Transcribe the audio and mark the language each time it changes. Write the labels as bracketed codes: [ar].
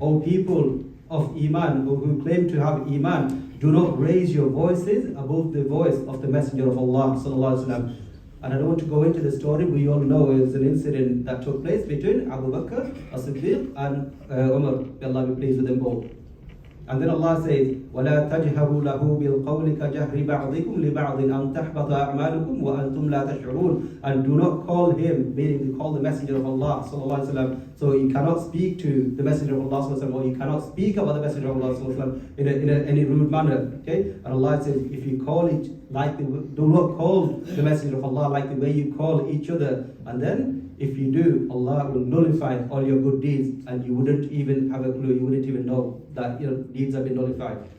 [en] O people of Iman, who claim to have Iman, do not raise your voices above the voice of the Messenger of Allah sallallahu alaihi wasallam. And I don't want to go into the story. We all know it was an incident that took place between Abu Bakr as-Siddiq and Umar. May Allah be pleased with them both. And then Allah says, [ar] وَلَا تَجْهَرُوا لَهُ بِالْقَوْلِ كَجَهْرِ بَعْضِكُمْ لِبَعْضٍ أَنْ تَحْبَطَ أَعْمَالُكُمْ وَأَنْتُمْ لَا تَشْعُرُونَ. [en] And do not call him, meaning you call the Messenger of Allah sallallahu alaihi wasallam. So you cannot speak to the Messenger of Allah sallallahu alaihi wasallam, or you cannot speak about the Messenger of Allah sallallahu alaihi wasallam in any rude manner. Okay? And Allah says, if you call it like do not call the Messenger of Allah like the way you call each other. And then if you do, Allah will nullify all your good deeds, and you wouldn't even have a clue, you wouldn't even know that your deeds have been nullified.